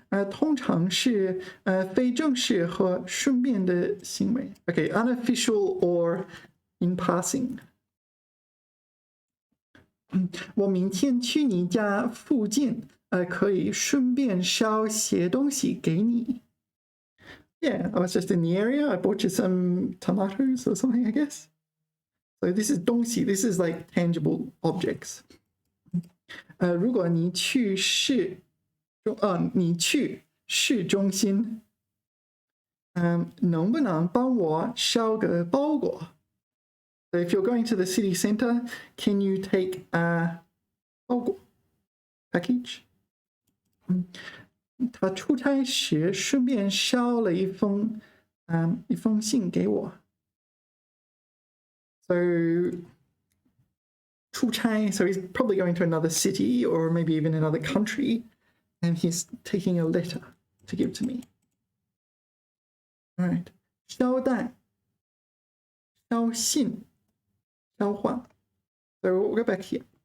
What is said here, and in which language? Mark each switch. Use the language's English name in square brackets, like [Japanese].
[Chinese] 通常是非正式和顺便的行为. [English] Okay, unofficial or in passing. [Chinese] 我明天去你家附近，可以顺便捎些东西给你. [English] Yeah, I was just in the area. I bought you some tomatoes or something, I guess. So this is 东西, this is like tangible objects. [Chinese] 如果你去市中心，能不能帮我捎个包裹？ [English] So if you're going to the city center, can you take a 包裹 package? [Chinese] 他出差时顺便捎了一封信给我。 [English] So 出差, so he's probably going to another city or maybe even another country, and he's taking a letter to give to me. All right. [Chinese] 捎带, 捎信, 交换. [English] So we'll go back here.